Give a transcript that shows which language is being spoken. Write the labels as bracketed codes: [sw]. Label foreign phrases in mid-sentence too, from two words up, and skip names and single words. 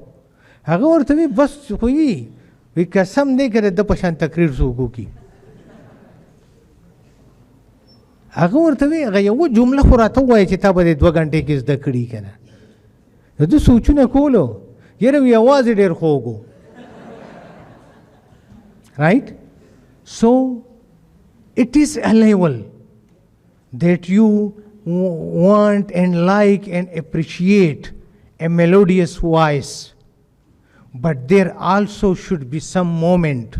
[ps] هغه ورته وی بس خو وی قسم دی که د ده په شان تقریر څوک وکړي. هغه ورته وی هغه یوه جمله خو راته ووایه چې تا به د 2 غنټې کې زده کړي که نه. د ده سوچونه کولو، یاره وی اواز یې ډېر خوږ و. [en] Right? So, it is a level. that you want and like and appreciate a melodious voice, but there also should be some moment.